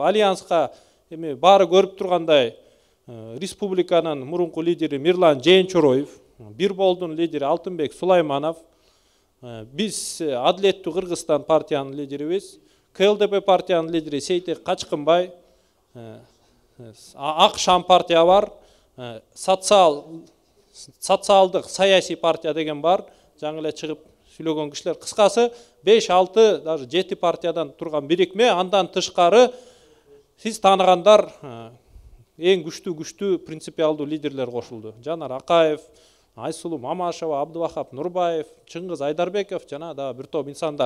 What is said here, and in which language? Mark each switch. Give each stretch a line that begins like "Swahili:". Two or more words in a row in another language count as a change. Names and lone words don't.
Kyrgyz: Альянска эми баары көрүп тургандай республиканын мурунку лидери Мирлан Жээнчороев, Бир болдун лидери Алтынбек Сулайманов, биз Адилеттүү Кыргызстан партиянын лидерибиз, КЛДП партиянын лидери Сейтек Качкынбай, Ак Шам партия бар, социалдық саяси партия деген бар, жаңа эле чыгып сүйлөгөн кишилер. Кыскасы 5-6 даже 7 партиядан турган бирикме, андан тышкары сиз тааныгандар эң күчтүү принципиалдуу лидерлер кошулду. Жанар Акаев, Айсулу Мамашева, Абдывахап Нурбаев, Чыңгыз Айдарбеков жана да бир топ инсандар.